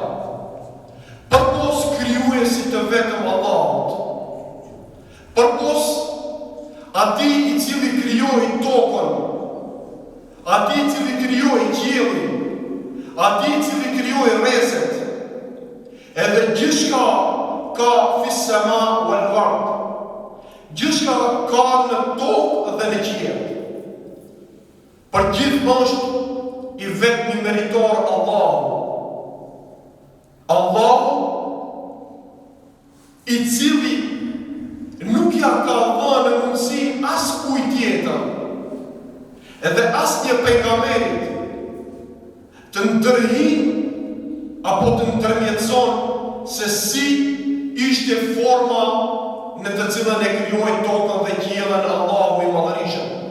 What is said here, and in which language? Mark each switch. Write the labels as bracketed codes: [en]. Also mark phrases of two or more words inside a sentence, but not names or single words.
[sq] Përpos krijuesit të vetëm Allahut, përpos atij i cili krijoi tokën, atij i cili krijoi qiellin, atij i cili krijoi rrezet, edhe gjithçka ka [ar] في السماء والأرض. [sq] Gjithçka ka në tokë dhe në qiell. Për gjithë është i vetmi meritor Allahu. Allahu i cili nuk ja ka dhënë mundësi askujt tjetër, edhe asnjë pejgamberit të ndërhyjë apo të ndërmjetëson se si ishte forma në të cilën e krijoi tokën dhe qiellin Allahu i Madhërisëm.